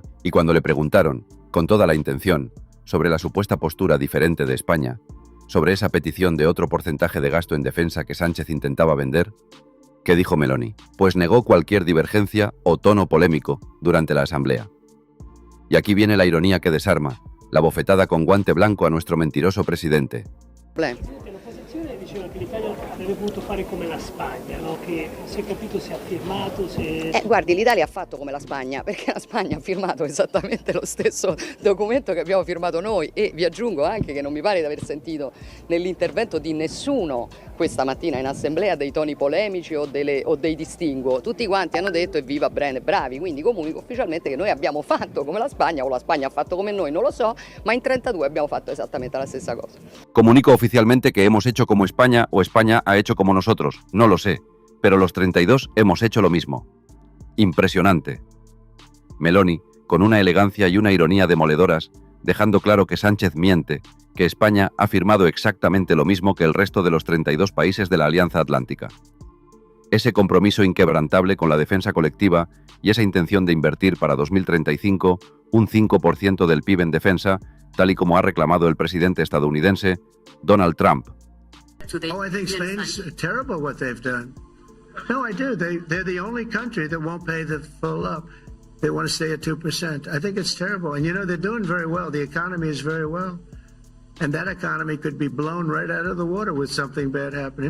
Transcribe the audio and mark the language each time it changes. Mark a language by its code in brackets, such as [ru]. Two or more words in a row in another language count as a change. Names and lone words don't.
[es] Y cuando le preguntaron, con toda la intención, sobre la supuesta postura diferente de España, sobre esa petición de otro porcentaje de gasto en defensa que Sánchez intentaba vender, ¿qué dijo Meloni? Pues negó cualquier divergencia o tono polémico durante la asamblea. Y aquí viene la ironía que desarma, la bofetada con guante blanco a nuestro mentiroso presidente. [it] L'opposizione diceva che l'Italia avrebbe potuto fare come la Spagna, no? Che si è capito, si è firmato, Guardi, l'Italia ha fatto come la Spagna, perché la Spagna ha firmato esattamente lo stesso documento che abbiamo firmato noi, e vi aggiungo anche che non mi pare di aver sentito nell'intervento di nessuno questa mattina in assemblea dei toni polemici o dei distinguo. Tutti quanti hanno detto evviva Brene, bravi, quindi comunico ufficialmente che noi abbiamo fatto come la Spagna, o la Spagna ha fatto come noi, non lo so, ma in 32 abbiamo fatto esattamente la stessa cosa. [es] Comunico oficialmente que hemos hecho como España o España ha hecho como nosotros, no lo sé, pero los 32 hemos hecho lo mismo. Impresionante. Meloni, con una elegancia y una ironía demoledoras, dejando claro que Sánchez miente, que España ha firmado exactamente lo mismo que el resto de los 32 países de la Alianza Atlántica. Ese compromiso inquebrantable con la defensa colectiva y esa intención de invertir para 2035 un 5% del PIB en defensa, tal y como ha reclamado el presidente estadounidense Donald Trump. [en] Oh, I think Spain's terrible what they've done. No, I do. They're the only country that won't pay the full up. They want to stay at 2%. I think it's terrible. And, you know, they're doing very well. The economy is very well. And that economy could be blown right out of the water with something bad happening.